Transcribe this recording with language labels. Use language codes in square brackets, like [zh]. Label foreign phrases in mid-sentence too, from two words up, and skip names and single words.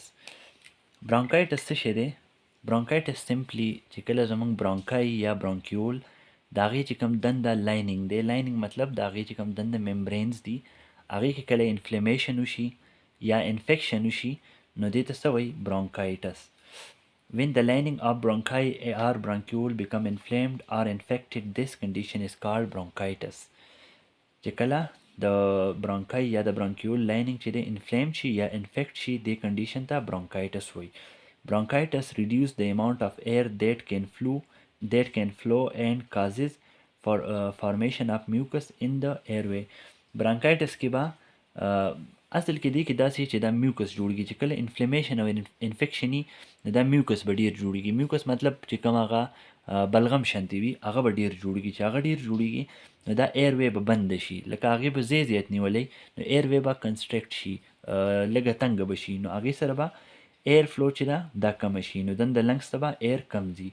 [ps] برونکایټس څه شی دی؟ برونکایټس سمپلی چې کله زمونږ برونکای یا برونکیول د هغې چې کوم دنده لایننګ دی، لایننګ مطلب د هغې چې کوم دنده ممبرینز دي، هغې کې کله انفلیمیشن وشي یا انفیکشن وشي نو دې ته څه وایي؟ برونکایټس. [en] When the lining of bronchi or bronchiole become inflamed or infected, this condition is called bronchitis. [ps] چې کله د برونکای یا د برونکیول لایننګ چې دی انفلیم شي یا انفیکٹ شي دې کنډیشن ته برونکایټس وایي. [en] Bronchitis reduce the amount of air that can flow and causes formation of mucus in the airway. [ps] Bronchitis کې به اصل کې دی کې داسې چې دا میوکس جوړیږي، چې کله انفلیمیشن او انفیکشن وي نو دا میوکس به ډیر جوړیږي. میوکس مطلب چې کوم هغه بلغم شانتي وي هغه به ډیر جوړیږي. چې هغه ډیر جوړیږي نو دا [en] air way [ps] به بند شي، لکه هغې به زیات نیولی نو [en] air way [ps] به کنسټرکټ شي، لږه تنګه به شي، نو هغې سره به [en] air flow [ps] چې ده دا کمه شي، نو دنده لنګس ته به ایر کم ځي.